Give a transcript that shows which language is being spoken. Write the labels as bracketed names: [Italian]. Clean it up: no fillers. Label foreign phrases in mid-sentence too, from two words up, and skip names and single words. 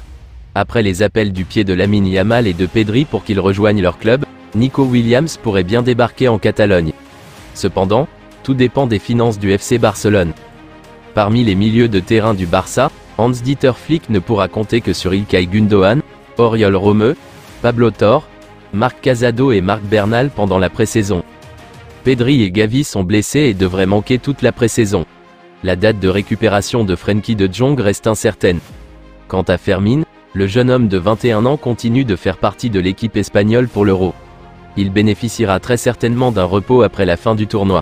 [French] Après les appels du pied de Lamine Yamal et de Pedri pour qu'ils rejoignent leur club, Nico Williams pourrait bien débarquer en Catalogne. Cependant, tout dépend des finances du FC Barcelone. Parmi les milieux de terrain du Barça, Hans-Dieter Flick ne pourra compter que sur Ilkay Gundogan, Oriol Romeu, Pablo Torre, Marc Casado et Marc Bernal pendant la pré-saison. Pedri et Gavi sont blessés et devraient manquer toute la pré-saison. La date de récupération de Frenkie de Jong reste incertaine. Quant à Fermin, le jeune homme de 21 ans continue de faire partie de l'équipe espagnole pour l'Euro. Il bénéficiera très certainement d'un repos après la fin du tournoi.